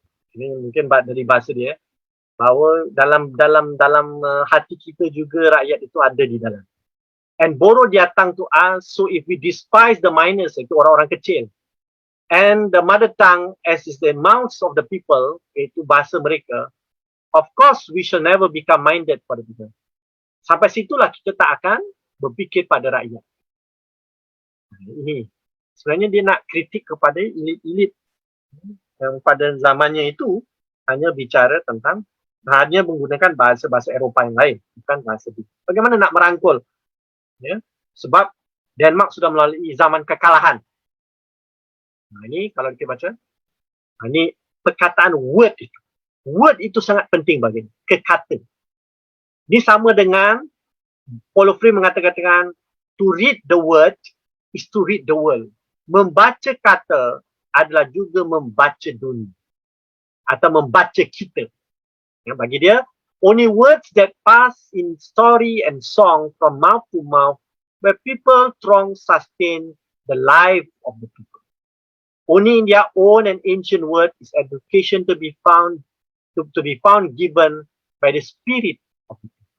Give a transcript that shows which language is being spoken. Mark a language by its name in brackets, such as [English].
[Malay] Ini mungkin dari bahasa dia, bahawa dalam hati kita juga rakyat itu ada di dalam. [English] And borrow their tongue to us, so if we despise the minors, [Malay] itu orang-orang kecil, [English] and the mother tongue as is the mouths of the people, [Malay] itu bahasa mereka, [English] of course we shall never become minded for the people. [Malay] Sampai situlah kita tak akan berfikir pada rakyat. Ini sebenarnya dia nak kritik kepada elit-elit yang pada zamannya itu hanya bicara tentang, hanya menggunakan bahasa-bahasa Eropah yang lain, bukan bahasa itu. Bagaimana nak merangkul? Ya, sebab Denmark sudah melalui zaman kekalahan. Nah, ini kalau kita baca, ini perkataan word itu. Word itu sangat penting bagi kekata. Ini sama dengan Paulo Freire mengatakan [English] to read the word is to read the world. [Malay] Membaca kata adalah juga membaca dunia atau membaca kita. Ya, bagi dia, [English] only words that pass in story and song from mouth to mouth, where people throng sustain the life of the people. Only in their own and ancient word is education to be found given by the spirit of people.